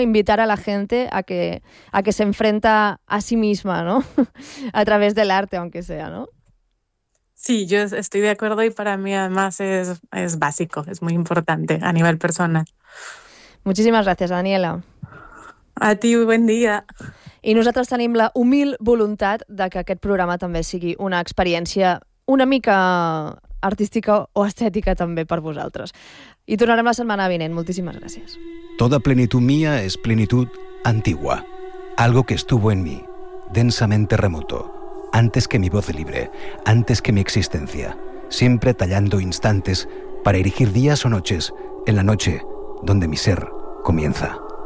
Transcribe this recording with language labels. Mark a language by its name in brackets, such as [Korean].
[Spanish] Invitar a la gente a que se enfrenta a sí misma, ¿no? A través del arte, aunque sea, ¿no? Sí, yo estoy de acuerdo y para mí además es básico, es muy importante a nivel personal. Muchísimas gracias, Daniela. A ti, muy buen día. [Catalan] I nosaltres tenim la humil voluntat de que aquest programa també sigui una experiència una mica artística o estètica també per vosaltres. I tornarem la setmana vinent. Moltíssimes gràcies. [Spanish] Toda plenitud mía es plenitud antigua, algo que estuvo en mí, densamente remoto, antes que mi voz libre, antes que mi existencia, siempre tallando instantes para erigir días o noches en la noche donde mi ser comienza.